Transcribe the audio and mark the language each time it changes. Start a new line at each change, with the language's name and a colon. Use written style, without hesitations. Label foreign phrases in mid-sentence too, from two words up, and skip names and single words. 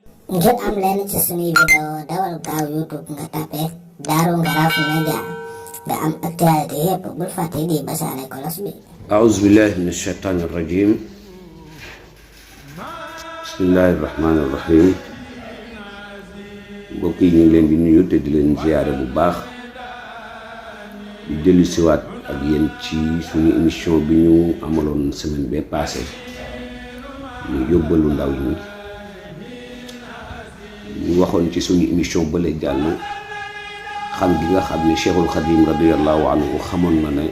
Wolof: ngir am lenn ci suñuy vidéo dawal gaaw YouTube nga tapé Darou Ngaraaf Média nga am actualité yépp bul fàtte di basaale kolos bi.
Arabic: أعوذ بالله من الشيطان الرجيم بسم الله الرحمن الرحيم
Wolof: mbokk yi ñu ngi leen di nuyu te di leen ziyaare bu baax di dellu siwaat ak yéen ci suñu émission bi ñu amaloon semaine bee passé ñu yóbbalu ndaw ñi ñu waxoon ci suñu émission bële jàll xam gi nga xam ne Cheikhul Khadim
Arabic: رضي الله عنه
Wolof: xamoon na ne